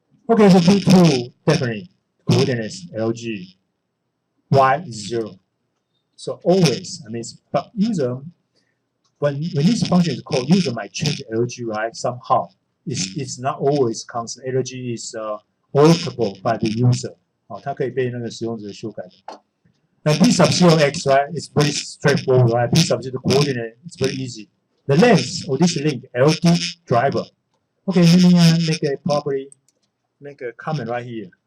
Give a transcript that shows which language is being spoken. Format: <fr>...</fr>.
<en>Okay, so P2 definitely coordinates LG. Y is 0. So always, I mean, but user, when this function is called, user might change LG, right? Somehow, it's not always constant. LG is alterable by the user.</en> <zh>它可以被那个使用者修改的。</zh> <en>Now P sub 0 x, right? It's very straightforward, right? P sub 0 the coordinate, it's very easy. The length of this link, LD driver. Okay, let me make a comment right here.</en>